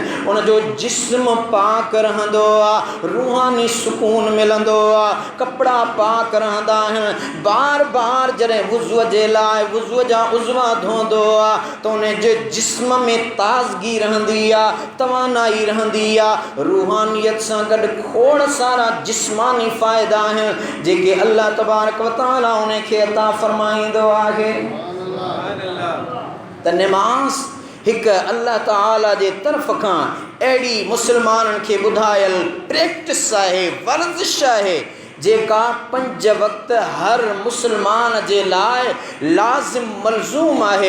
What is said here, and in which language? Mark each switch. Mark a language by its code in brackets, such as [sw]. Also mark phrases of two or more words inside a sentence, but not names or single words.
[sd] उन जो जिस्म पाक रहंदो आहे, रूहानी सुकून मिलंदो आहे, कपिड़ा पाक रहंदा आहिनि। बार बार जॾहिं वुज़ूअ जे लाइ वुज़ूअ जा उज़वा धोईंदो आहे त उन जे जिस्म में ताज़गी रहंदी आहे, तवानाई रहंदी आहे। रूहानियत सां गॾु खोड़ सारा जिस्मानी फ़ाइदा आहिनि जेके [ar] الله تبارك وتعالى [sd] उन खे अता फ़रमाईंदो आहे। त नमाज़ हिकु अल्लाह ताला जे तरफ़ खां अहिड़ी मुसलमाननि खे ॿुधायल प्रैक्टिस आहे, वर्ज़िश आहे जेका 5 वक़्त हर मुसलमान जे लाइ लाज़िम मलज़ूम आहे।